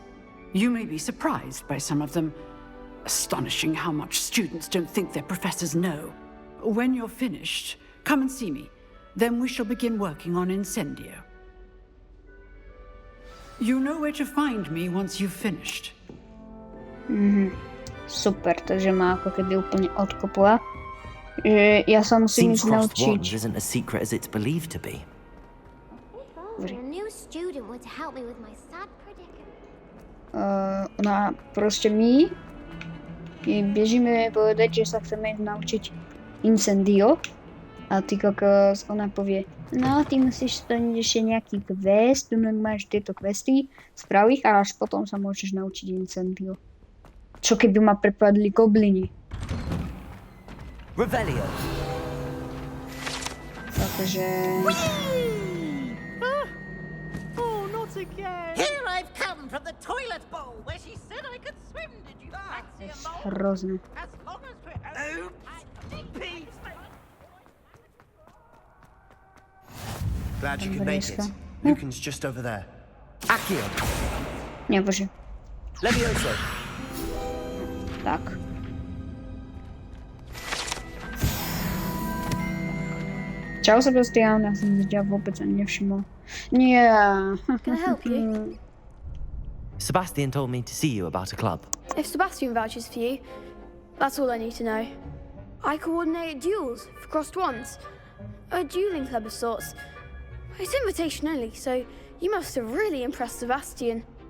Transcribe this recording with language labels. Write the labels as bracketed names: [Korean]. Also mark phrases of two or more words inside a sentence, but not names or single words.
[English] You may be surprised by some of them. Astonishing how much students don't think their professors know. When you're finished, come and see me. Then we shall begin working on Incendio. You know where to find me once you've finished. [Slovak] Super, takže ma ako keby úplne odkopla. Že ja sa musím [English] Seems [Slovak] ísť [English] crossed [Slovak] naučiť. [English] wands isn't as secret as it's believed to be. A new student would help me with my sad predicament. [Slovak] Ona proste my bežíme povedať, že sa chceme ísť naučiť Incendio. A ty kokos, ona povie, no ty musíš splniť ešte nejaký quest, tu máš tieto questy, sprav ich a až potom sa môžeš naučiť Incendio. Čo keby ma prepadli goblini? Revelio. Takže... [English] Oh, not again! Here I've come from the toilet bowl where she said I could swim. Did you fancy a mole? [Slovak] Hrozné. [English] As long as we're... Pete! Glad you could make it. Bryska. Lucan's just over there. Accio. [Slovak] Nie, bože. Levioso. Tak. Čau, Sebastian, ja som ťa vôbec ani nevšimol. Nie. [English] Can I help you? Sebastian told me to see you about a club. If Sebastian vouches for you, that's all I need to know. I coordinate duels for crossed wands. A dueling club of sorts. It's invitation only, so you must have really impressed Sebastian.